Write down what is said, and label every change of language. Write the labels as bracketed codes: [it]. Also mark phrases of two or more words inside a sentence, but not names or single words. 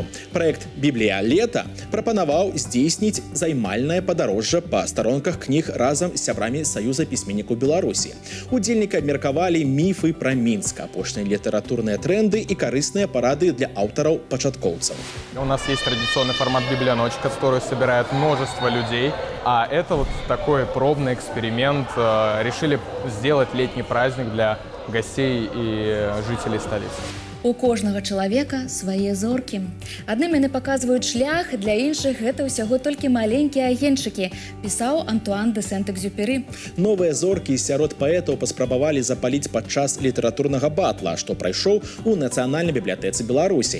[be] Праект «Біблія лета» прапанаваў здзейсніць займальнае падарожжа па старонках кніг разам з сябрамі Саюза пісьменнікаў Беларусі. Удзельнікі абмеркавалі міфы пра Мінск, апошнія літаратурныя тренды і карысныя парады для аўтараў-пачаткоўцаў. [ru] У нас есть традиционный формат «Библионочек», который собирает множество людей, а это вот такой пробный эксперимент. Решили сделать летний праздник для гостей и жителей столицы. [be] У кожнага чалавека свае зоркі. Адным яны паказваюць шлях, для іншых гэта ўсяго толькі маленькія агеньчыкі, пісаў Антуан де Сент-Экзюпері. Новыя зоркі сярод паэтаў паспрабавалі запаліць падчас літаратурнага батла, што прайшоў у Нацыянальнай бібліятэцы Беларусі.